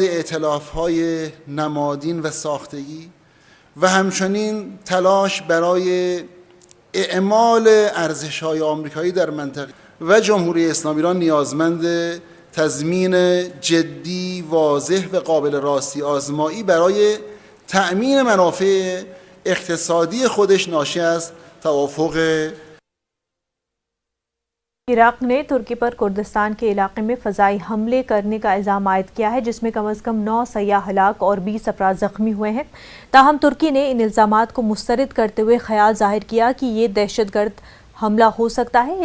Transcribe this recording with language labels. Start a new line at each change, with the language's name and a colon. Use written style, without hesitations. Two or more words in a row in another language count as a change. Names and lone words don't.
Persian: ائتلاف‌های نمادین و ساختگی و همچنین تلاش برای اعمال ارزش‌های آمریکایی در منطقه و جمهوری اسلامی ایران نیازمند تضمین جدی، واضح و قابل راستی آزمایی برای تأمین منافع اقتصادی خودش ناشی از توافق
Urdu: عراق نے ترکی پر کردستان کے علاقے میں فضائی حملے کرنے کا الزام عائد کیا ہے جس میں کم از کم 9 سیاح ہلاک اور 20 افراد زخمی ہوئے ہیں. تاہم ترکی نے ان الزامات کو مسترد کرتے ہوئے خیال ظاہر کیا کہ یہ دہشتگرد حملہ ہو سکتا ہے.